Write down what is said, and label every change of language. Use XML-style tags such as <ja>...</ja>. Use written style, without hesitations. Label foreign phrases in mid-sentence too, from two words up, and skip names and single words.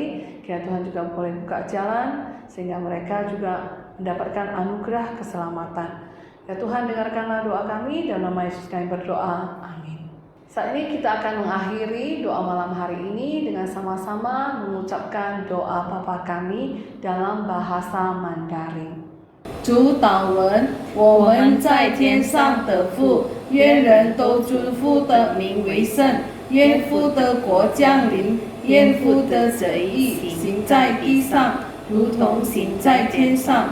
<id>Kiranya Tuhan juga boleh buka jalan, sehingga mereka juga mendapatkan anugerah keselamatan. Ya Tuhan, dengarkanlah doa kami, dalam nama Yesus kami berdoa, amin. Saat ini kita akan mengakhiri doa malam hari ini dengan sama-sama mengucapkan doa Bapa kami dalam bahasa Mandarin.</id> <zh>主祷文，我们在天上的父，愿人都尊父的名为圣。愿父的国降临。愿父的旨意行在地上，如同行在天上。</zh>